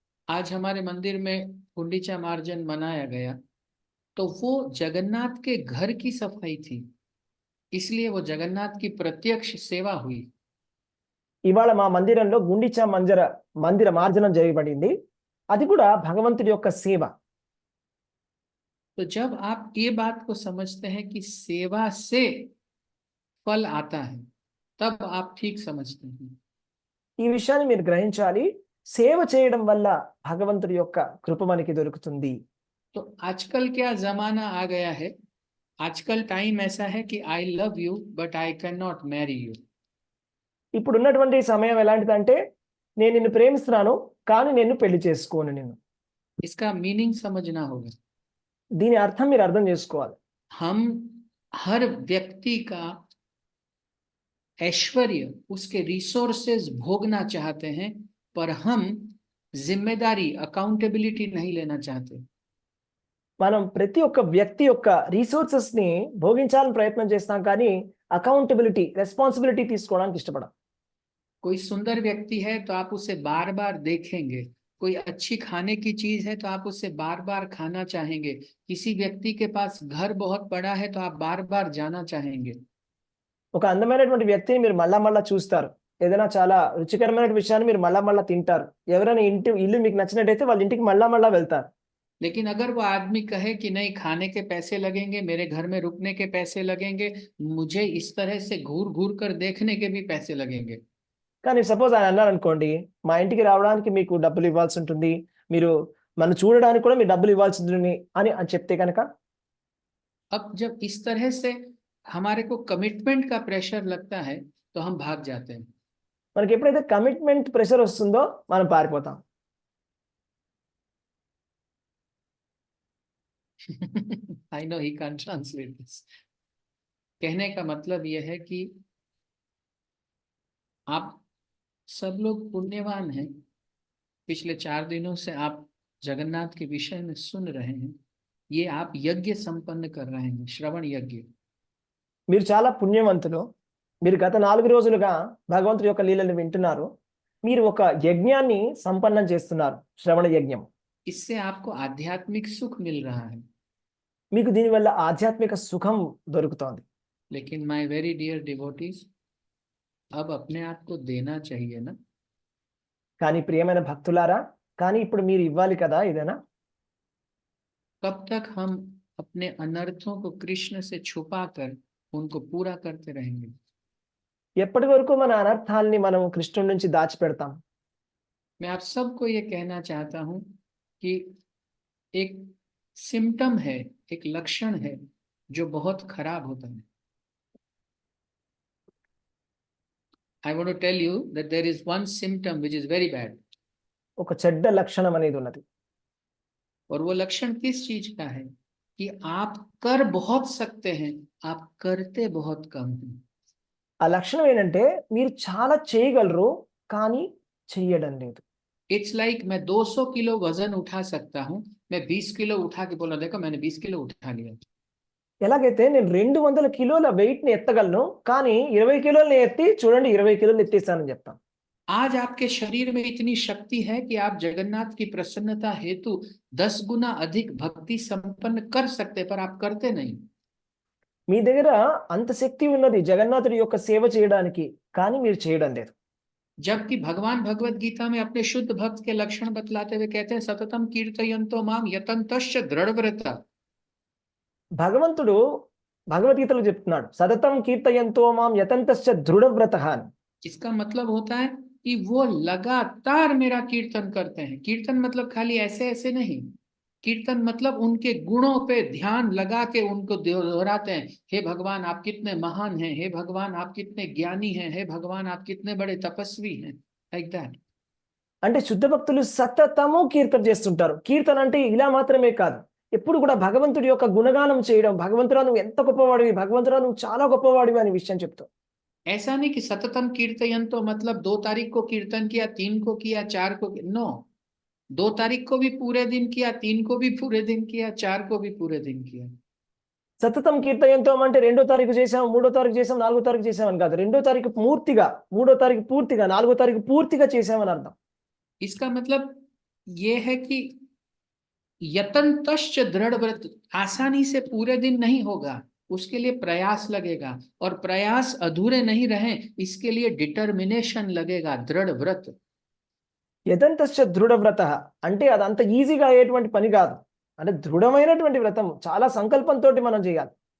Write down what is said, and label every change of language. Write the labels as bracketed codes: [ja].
[hi] आज हमारे मंदिर में गुंडीचा मार्जन मनाया गया, तो वो जगन्नाथ के घर की सफाई थी, इसलिए वो जगन्नाथ की प्रत्यक्ष सेवा हुई। [te] ఇవాళ మా మందిరంలో గుండిచా మందిర మార్జనం చేయబడింది, అది కూడా భగవంతుడి యొక్క సేవ. [hi] तो जब आप ये बात को समझते हैं कि सेवा से फल आता है, तब आप ठीक समझते हैं। [te] ఈ విషయాన్ని మీరు గ్రహించాలి. సేవ చేయడం వల్ల భగవంతుడి యొక్క కృప మనకి దొరుకుతుంది. [hi] तो आजकल क्या जमाना आ गया है, आजकल टाइम ऐसा है कि [en] I love you but I can not marry you. [te] ఇప్పుడు ఉన్నటువంటి సమయం ఎలాంటిదంటే నేను నిన్ను ప్రేమిస్తున్నాను కానీ నిన్ను పెళ్లి చేసుకోను నిన్ను. [hi] इसका मीनिंग समझना होगा। [te] దీని అర్థం మీరు అర్థం చేసుకోవాలి. [hi] हम हर व्यक्ति का ऐश्वर्य, उसके रिसोर्सेज भोगना चाहते हैं, पर हम जिम्मेदारी, अकाउंटेबिलिटी नहीं लेना चाहते। [te] మనం ప్రతి ఒక్క వ్యక్తి యొక్క రిసోర్సెస్ ని భోగించాలని ప్రయత్నం చేస్తాం కానీ అకౌంటబిలిటీ, రెస్పాన్సిబిలిటీ తీసుకోవడానికి ఇష్టపడం. [hi] कोई सुंदर व्यक्ति है तो आप उसे बार बार देखेंगे, कोई अच्छी खाने की चीज है तो आप उससे बार बार खाना चाहेंगे, किसी व्यक्ति के पास घर बहुत बड़ा है तो आप बार बार जाना चाहेंगे। [te] ఒక అందమైనటువంటి వ్యక్తిని మీరు మళ్ళా మళ్ళా చూస్తారు, ఏదైనా చాలా రుచికరమైన విషయాన్ని మీరు మళ్ళా మళ్ళా తింటారు, ఎవరైనా ఇల్లు మీకు నచ్చినట్టయితే వాళ్ళ ఇంటికి మళ్ళా మళ్ళా వెళ్తారు. [hi] लेकिन अगर वो आदमी कहे कि नहीं, खाने के पैसे लगेंगे, मेरे घर में रुकने के पैसे लगेंगे, मुझे इस तरह से घूर घूर कर देखने के भी पैसे लगेंगे, [te] కానీ సపోజ్ ఆయన అన్నారు అనుకోండి, మా ఇంటికి రావడానికి మీకు డబ్బులు ఇవ్వాల్సి ఉంటుంది, మీరు నన్ను చూడడానికి కూడా మీరు డబ్బులు ఇవ్వాల్సి ఉంటుంది అని చెప్తే కనుక, [hi] अब जब इस तरह से हमारे को कमिटमेंट का प्रेशर लगता है तो हम भाग जाते हैं। [te] మనకి ఎప్పుడైతే కమిట్మెంట్ ప్రెషర్ వస్తుందో మనం పారిపోతాం. [en] I know he can't translate this. [hi] कहने का मतलब यह है कि आप सब लोग पुण्यवान हैं। पिछले 4 दिनों से आप जगन्नाथ के विषय में सुन रहे हैं, ये आप यज्ञ संपन्न कर रहे हैं, श्रवण यज्ञ। [te] మీరు చాలా పుణ్యవంతులు, మీరు గత 4 రోజులుగా భగవంతుడి యొక్క లీలలు వింటున్నారు, మీరు ఒక యజ్ఞాన్ని సంపన్నం చేస్తున్నారు, శ్రవణ యజ్ఞం. [hi] इससे आपको आध्यात्मिक सुख मिल रहा है। [te] మీకు దీనివల్ల ఆధ్యాత్మిక సుఖం దొరుకుతోంది. [hi] लेकिन [en] my very dear devotees, [hi] अब अपने आप को देना चाहिए ना। [te] కానీ ప్రియమైన భక్తులారా, కానీ ఇప్పుడు మీరు ఇవ్వాలి కదా ఏదైనా. [hi] कब तक हम अपने अनर्थों को कृष्ण से छुपा कर उनको पूरा करते रहेंगे? [te] ఎప్పటి వరకు మన అనర్థాలని మనం కృష్ణుడి నుంచి దాచిపెడతాం? [hi] मैं आप सबको ये कहना चाहता हूं कि एक सिम्टम है, एक लक्षण है जो बहुत खराब होता है। [en] I want to tell you that there is one symptom which is very bad. [te] ఒక చెడ్డ లక్షణం అనేది ఉన్నది. [hi] और वो लक्षण किस चीज का है? कि आप कर बहुत सकते हैं, आप करते बहुत कम हैं। [te] ఆ లక్షణం ఏంటంటే మీరు చాలా చేయగలరు కానీ చెయ్యడం లేదు. [en] it's like [hi] मैं 200 किलो वजन उठा सकता हूं, मैं 20 किलो उठा के बोला, देखो मैंने 20 किलो उठा लिया। [te] ఎలాగైతే నేను 200 కిలోల వెయిట్ ని ఎత్తగలను కానీ 20 కిలోలని ఎత్తి చూడండి 20 కిలోలు ఎత్తేసానని చెప్తాను. [hi] आज आपके शरीर में इतनी शक्ति है कि आप जगन्नाथ की प्रसन्नता हेतु 10 गुना अधिक भक्ति संपन्न कर सकते, पर आप करते नहीं। [te] మీ దగ్గర అంత శక్తి ఉన్నది జగన్నాథుడి యొక్క సేవ చేయడానికి, కానీ మీరు చేయడం లేదు. [hi] जबकि भगवान भगवत गीता में अपने शुद्ध भक्त के लक्षण बतलाते हुए कहते हैं, [sa] सततम कीर्तयन्तो माम यतन्तश्च दृढ़व्रता। [te] భగవంతుడు భగవద్గీతలో చెప్తున్నాడు, [sa] సతతం కీర్తయంతో మాం యతంతశ్చ దృఢవ్రతః [te] అని. [hi] इसका मतलब होता है कि वो लगातार मेरा कीर्तन करते हैं। कीर्तन मतलब खाली ऐसे ऐसे नहीं, कीर्तन मतलब उनके गुणों पे ध्यान लगा के उनको दोहराते हैं। हे भगवान आप कितने महान हैं, हे भगवान आप कितने ज्ञानी हैं, हे भगवान आप कितने बड़े तपस्वी हैं, [en] Like that. [te] అంటే శుద్ధ భక్తులు సతతము కీర్తన చేస్తుంటారు. కీర్తన అంటే ఇలా మాత్రమే కాదు, ఎప్పుడు కూడా భగవంతుడి యొక్క గుణగానం చేయడం, భగవంతుడా నువ్వు ఎంత గొప్పవాడివి, భగవంతుడా నువ్వు చాలా గొప్పవాడివి అనే విషయం చెప్తావు. [hi] ऐसा नहीं कि सततम कीर्तन तो मतलब 2 तारीख को कीर्तन किया, 3 को किया, 4 को, नो, 2 तारीख को भी पूरे दिन किया, 3 को भी पूरे दिन किया, 4 को भी पूरे दिन किया। [sa] సతతం కీర్తయంతో [te] అంటే 2వ తారీఖు చేసాం, 3వ తారీఖు చేసాం, 4వ తారీఖు చేసామని కాదు, 2వ తారీఖు పూర్తిగా, 3వ తారీఖు పూర్తిగా, 4వ తారీఖు పూర్తిగా చేసామని అర్థం. [hi] इसका मतलब ये है कि [sa] यतन्तश्च दृढ़ व्रत, [hi] आसानी से पूरे दिन नहीं होगा, उसके लिए प्रयास लगेगा, और प्रयास अधूरे नहीं रहे इसके लिए डिटर्मिनेशन लगेगा, दृढ़ व्रत। [sa] యతంతశ్చ దృఢవ్రతః [te] అంటే అది అంత ఈజీగా అయ్యేటువంటి పని కాదు, అంటే దృఢమైనటువంటి వ్రతం, చాలా సంకల్పంతో మనం చేయాలి.